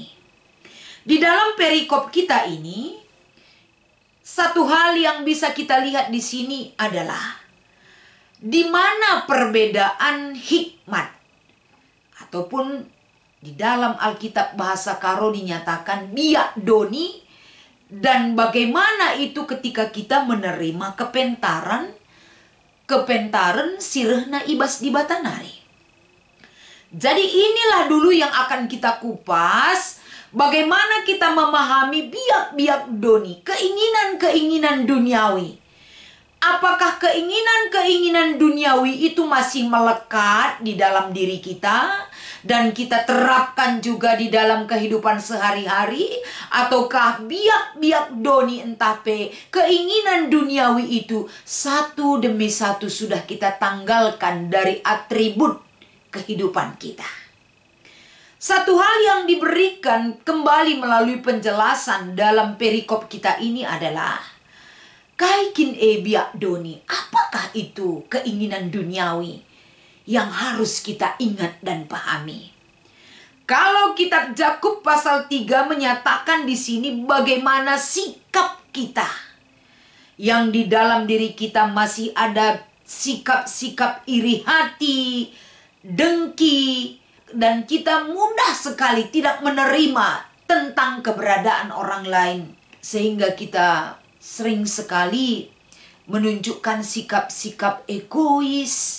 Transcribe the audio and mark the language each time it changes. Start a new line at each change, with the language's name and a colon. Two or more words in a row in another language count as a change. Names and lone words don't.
Indonesian: Di dalam perikop kita ini, satu hal yang bisa kita lihat di sini adalah di mana perbedaan hikmat ataupun di dalam Alkitab bahasa Karo dinyatakan
Batak Karo: biak doni
Indonesian: Dan bagaimana itu ketika kita menerima
Batak Karo: kepentaran sirehna ibas di batanari.
Indonesian: Jadi inilah dulu yang akan kita kupas, bagaimana kita memahami
Batak Karo: biak-biak doni,
Indonesian: keinginan-keinginan duniawi. Apakah keinginan-keinginan duniawi itu masih melekat di dalam diri kita dan kita terapkan juga di dalam kehidupan sehari-hari, ataukah
Batak Karo: biak-biak doni
Indonesian: keinginan duniawi itu satu demi satu sudah kita tanggalkan dari atribut kehidupan kita. Satu hal yang diberikan kembali melalui penjelasan dalam perikop kita ini adalah
Batak Karo: kaikin biak doni.
Indonesian: Apakah itu keinginan duniawi yang harus kita ingat dan pahami? Kalau kitab Yakub pasal 3 menyatakan di sini bagaimana sikap kita, yang di dalam diri kita masih ada sikap-sikap iri hati, dengki, dan kita mudah sekali tidak menerima tentang keberadaan orang lain, sehingga kita sering sekali menunjukkan sikap-sikap egois.